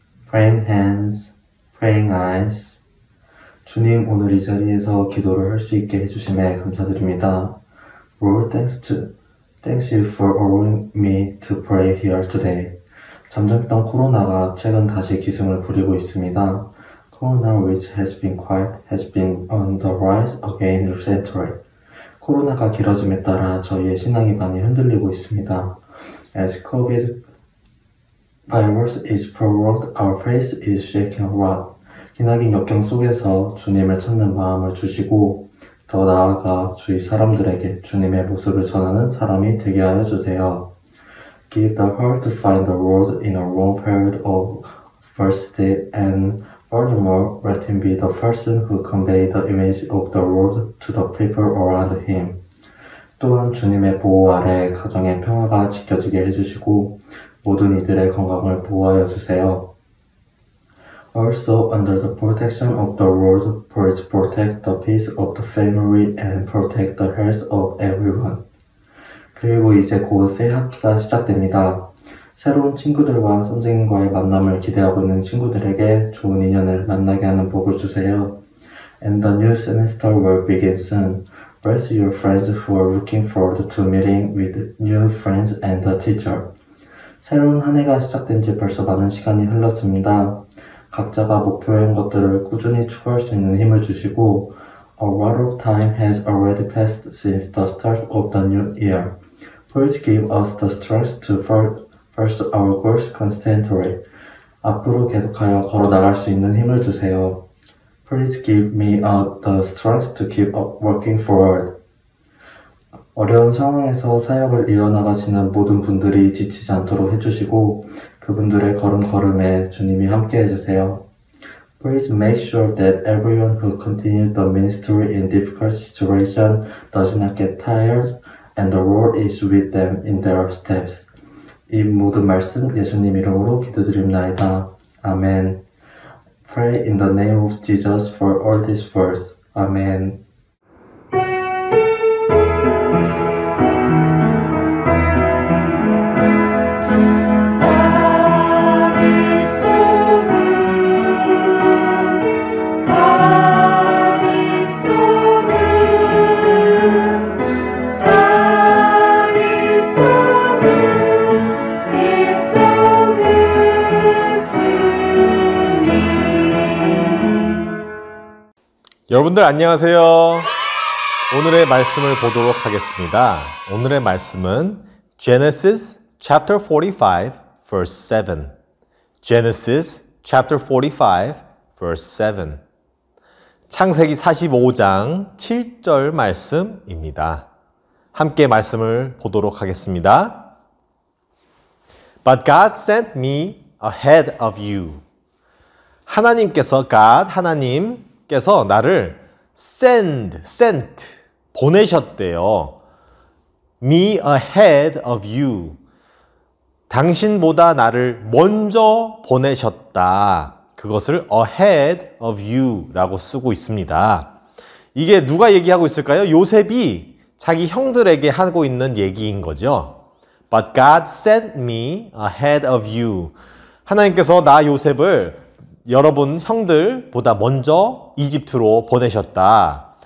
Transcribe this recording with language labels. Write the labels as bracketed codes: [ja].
[en] praying hands, praying eyes. [ko] 주님, 오늘 이 자리에서 기도를 할 수 있게 해주심에 감사드립니다. [en] Lord, thanks you for allowing me to pray here today. [ko] 잠잠했던 코로나가 최근 다시 기승을 부리고 있습니다. [en] Corona, which has been on the rise again recently. [ko] 코로나가 길어짐에 따라 저희의 신앙이 많이 흔들리고 있습니다. [en] As COVID virus is prolonged, our faith is shaking a lot. [ko] 기나긴 역경 속에서 주님을 찾는 마음을 주시고 더 나아가 주위 사람들에게 주님의 모습을 전하는 사람이 되게 하여 주세요. [en] Give the heart to find the Lord in a long period of adversity, and furthermore, let him be the person who convey the image of the Lord to the people around him. [ko] 또한 주님의 보호 아래 가정의 평화가 지켜지게 해주시고 모든 이들의 건강을 보호하여 주세요. [en] Also, under the protection of the Lord, please protect the peace of the family and protect the health of everyone. [ko] 그리고 이제 곧 새 학기가 시작됩니다. 새로운 친구들과 선생님과의 만남을 기대하고 있는 친구들에게 좋은 인연을 만나게 하는 복을 주세요. [en] And the new semester will begin soon. Bless your friends who are looking forward to meeting with new friends and the teacher. [ko] 새로운 한 해가 시작된 지 벌써 많은 시간이 흘렀습니다. 각자가 목표한 것들을 꾸준히 추구할 수 있는 힘을 주시고 [en] A lot of time has already passed since the start of the new year. Please give us the strength to pursue our goals constantly. [ko] 앞으로 계속하여 걸어나갈 수 있는 힘을 주세요. [en] Please give me the strength to keep working forward. [ko] 어려운 상황에서 사역을 이어나가시는 모든 분들이 지치지 않도록 해주시고 그분들의 걸음걸음에 주님이 함께 해주세요. [en] Please make sure that everyone who continues the ministry in difficult situation does not get tired and the Lord is with them in their steps. [ko] 이 모든 말씀 예수님 이름으로 기도드립나이다. 아멘. [en] Pray in the name of Jesus for all these words. [ko] 아멘. 여러분들 안녕하세요. 오늘의 말씀을 보도록 하겠습니다. 오늘의 말씀은 [en] Genesis chapter 45 verse 7. Genesis chapter 45 verse 7. [ko] 창세기 45장 7절 말씀입니다. 함께 말씀을 보도록 하겠습니다. [en] But God sent me ahead of you. [ko] 하나님께서 하나님께서 나를 sent, 보내셨대요. [en] Me ahead of you. [ko] 당신보다 나를 먼저 보내셨다. 그것을 ahead of you 라고 쓰고 있습니다. 이게 누가 얘기하고 있을까요? 요셉이 자기 형들에게 하고 있는 얘기인 거죠. [en] But God sent me ahead of you. [ko] 하나님께서 나 요셉을 여러분 형들보다 먼저 이집트로 보내셨다.